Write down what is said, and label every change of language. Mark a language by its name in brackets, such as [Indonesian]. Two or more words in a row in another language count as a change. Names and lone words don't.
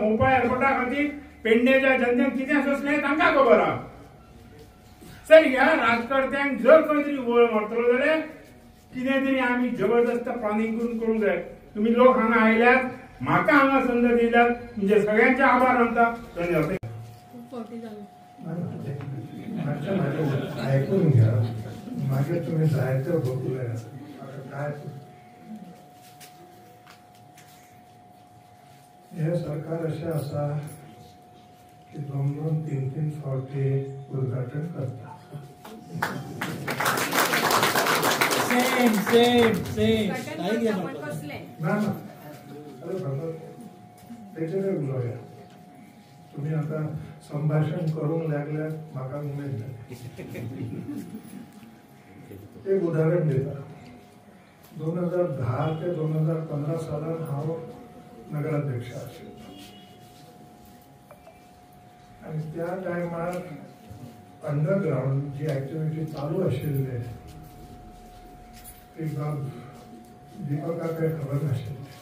[Konkani] मोपा एअरपोर्टा खातीर पेडणेच्या जनतेक कितें सोंसलें तांकां खबर आहा. सर ह्या राजकारत्यांक जर खंय तरी वळ मारतलो जाल्यार कितें तरी आमी जबरदस्त प्लॅनिंग करूंक जाय. तुम्ही लोक हांगा आयल्यात, म्हाका हांगा संद दिल्यात, म्हणजे सगळ्यांचे आभार मानता. धन्यवाद. [Marathi] ऐकून घ्या. मागे तुम्ही जायचं बघूया काय. [Konkani] हे सरकार असे असा की 2-3 फावटी उद्घाटन करता. त्याच्याकडे उलोया. तुम्ही आता संभाषण करून लागल्यात म्हाका उमेद जाली. एक उदाहरण देता. 2010 ते 2015 सालात हांव नगराध्यक्ष आशिल्लो आणि त्या टायमार अंडरग्राउंड जी ऍक्टिव्हिटी चालू आशिल्ली ती बाब दीपकाक काही खबर नाशिल्ली.